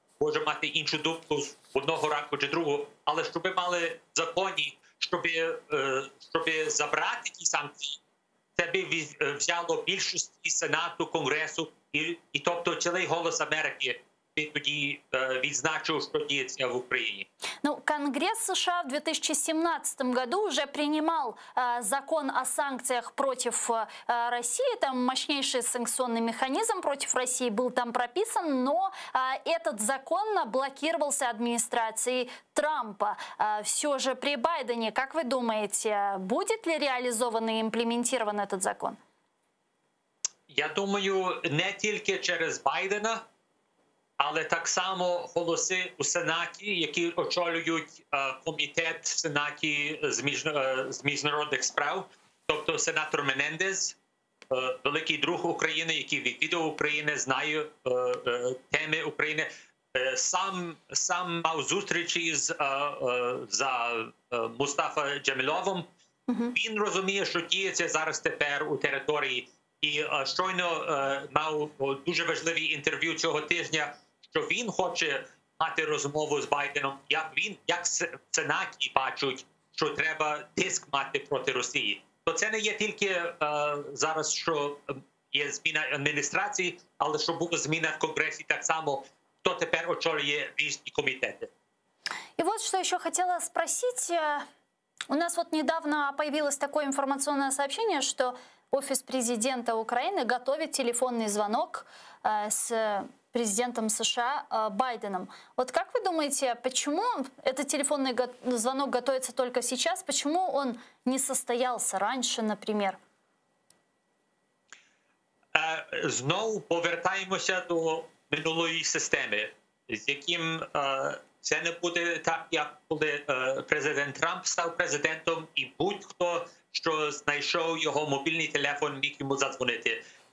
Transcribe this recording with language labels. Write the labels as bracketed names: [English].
[Ukrainian] Може мати іншу думку з одного ранку чи другого. Але щоб мали в законі, щоб забрати ті санкції, це б взяло більшості Сенату, Конгресу, і тобто цілий голос Америки тоді відзначив, що діється в Україні. [Russian] Ну, Конгресс США в 2017 году уже принимал закон о санкциях против России. Там мощнейший санкционный механизм против России был там прописан, но этот закон блокировался администрацией Трампа. Все же при Байдене, как вы думаете, будет ли реализован и имплементирован этот закон? [Ukrainian] Я думаю, не тільки через Байдена, але так само голоси у Сенаті, які очолюють комітет в Сенаті з міжнародних справ, тобто сенатор Менендес, великий друг України, який відвідав Україну, знає теми України, сам мав зустрічі з Мустафа Джеміловим. Він розуміє, що діється зараз тепер у території. І щойно мав дуже важливі інтерв'ю цього тижня, що він хоче мати розмову з Байденом, як в Сенаті бачать, що треба тиск мати проти Росії. То це не є тільки зараз, що є зміна адміністрації, але що була зміна в Конгресі так само, хто тепер очолює різні комітети. [Russian] И вот что еще хотела спросить. У нас вот недавно появилось такое информационное сообщение, что Офис президента Украины готовит телефонный звонок с президентом США Байденом. Вот как вы думаете, почему этот телефонный звонок готовится только сейчас? Почему он не состоялся раньше, например? [Ukrainian] Знову повертаємося до минулої системи, з яким це не буде так, як коли президент Трамп став президентом і будь-хто, що знайшов його мобільний телефон, міг йому задзвонити.